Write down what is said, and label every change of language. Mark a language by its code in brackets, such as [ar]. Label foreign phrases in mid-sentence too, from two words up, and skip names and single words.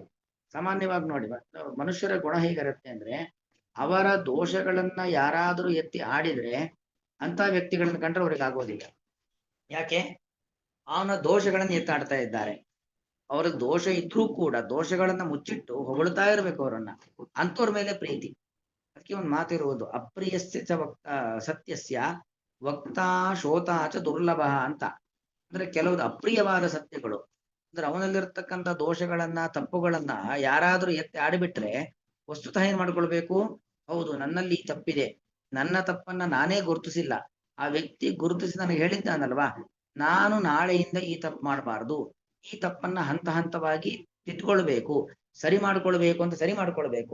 [kn] ಸಾಮಾನ್ಯವಾಗಿ ನೋಡಿ, ಮನುಷ್ಯರ ಗುಣ ಹೇಗಿರುತ್ತೆ ಅಂದ್ರೆ, ಅವರ ದೋಷಗಳನ್ನ ಯಾರಾದರೂ ಎತ್ತಿ ಆಡಿದ್ರೆ ಅಂತ ವ್ಯಕ್ತಿಗಳನ್ನ ಕಂಡ್ರೆ ಅವ್ರಿಗೆ ಆಗೋದಿಲ್ಲ. ಯಾಕೆ? ಅವನ ದೋಷಗಳನ್ನ ಎತ್ತಾಡ್ತಾ ಇದ್ದಾರೆ. ಅವ್ರಿಗೆ ದೋಷ ಇದ್ರೂ ಕೂಡ ದೋಷಗಳನ್ನ ಮುಚ್ಚಿಟ್ಟು ಹೊಗಳ್ತಾ ಇರ್ಬೇಕು ಅವರನ್ನ, ಅಂತವ್ರ ಮೇಲೆ ಪ್ರೀತಿ. ಅದಕ್ಕೆ ಒಂದು ಮಾತಿರುವುದು, [sa] ಅಪ್ರಿಯಸ್ಯ ಚ ಸತ್ಯಸ್ಯ ವಕ್ತಾ ಶೋತಾ ಚ ದುರ್ಲಭ [kn] ಅಂತ. ಅಂದ್ರೆ ಕೆಲವುದು ಅಪ್ರಿಯವಾದ ಸತ್ಯಗಳು, ಅಂದ್ರೆ ಅವನಲ್ಲಿರ್ತಕ್ಕಂಥ ದೋಷಗಳನ್ನ ತಪ್ಪುಗಳನ್ನ ಯಾರಾದ್ರೂ ಎತ್ತಿ ಆಡಿಬಿಟ್ರೆ ವಸ್ತುತಃ ಏನ್ ಮಾಡ್ಕೊಳ್ಬೇಕು, ಹೌದು ನನ್ನಲ್ಲಿ ಈ ತಪ್ಪಿದೆ, ನನ್ನ ತಪ್ಪನ್ನ ನಾನೇ ಗುರುತಿಸಿಲ್ಲ, ಆ ವ್ಯಕ್ತಿ ಗುರುತಿಸಿ ನನಗೆ ಹೇಳಿದ್ದಾನಲ್ವಾ, ನಾನು ನಾಳೆಯಿಂದ ಈ ತಪ್ಪು ಮಾಡಬಾರ್ದು, ಈ ತಪ್ಪನ್ನ ಹಂತ ಹಂತವಾಗಿ ತಿದ್ಕೊಳ್ಬೇಕು, ಸರಿ ಮಾಡ್ಕೊಳ್ಬೇಕು ಅಂತ ಸರಿ ಮಾಡ್ಕೊಳ್ಬೇಕು.